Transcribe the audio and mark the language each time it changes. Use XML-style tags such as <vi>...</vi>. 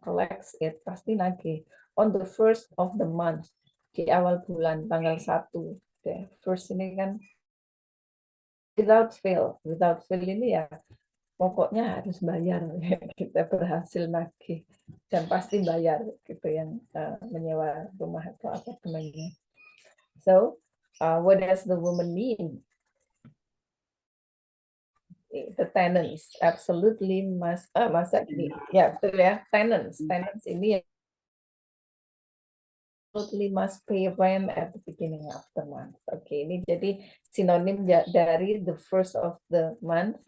<en>Collects it,</en> <id>pasti nagih</id> <en>on the first of the month,</en> <id>di awal bulan tanggal 1. Ya. First ini kan</id> <en>without fail. Without fail</en> <id>ini ya pokoknya harus bayar. Kita berhasil nagih dan pasti bayar gitu yang menyewa rumah atau apartemennya.</id> <en>So, what does the woman mean? The tenants absolutely must</en> <id>betul ya,</id> <en>tenants ini absolutely must pay rent at the beginning of the month.</en> <id>Oke, ini jadi sinonim dari</id> <en>the first of the month.</en>